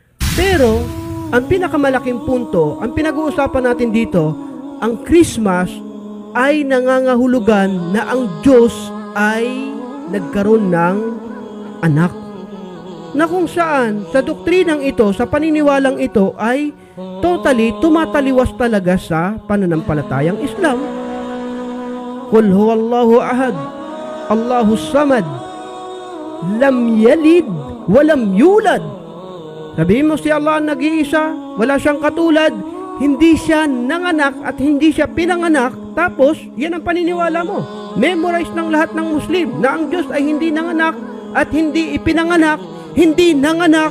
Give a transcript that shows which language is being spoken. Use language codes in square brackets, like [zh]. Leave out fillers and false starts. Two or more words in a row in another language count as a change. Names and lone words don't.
[tl] Pero, ang pinakamalaking punto, ang pinag-uusapan natin dito, ang Christmas ay nangangahulugan na ang Diyos ay nagkaroon ng anak. Na kung saan, sa doktrinang ito, sa paniniwalang ito, ay totally tumataliwas talaga sa pananampalatayang Islam. [ar] قل هو الله أحد، الله الصمد، لم يلد، ولم يولد. [tl] Sabihin mo si Allah ang nag-iisa, wala siyang katulad, hindi siya nanganak at hindi siya pinanganak, tapos yan ang paniniwala mo. Memorize ng lahat ng Muslim na ang Diyos ay hindi nanganak at hindi ipinanganak, hindi nanganak.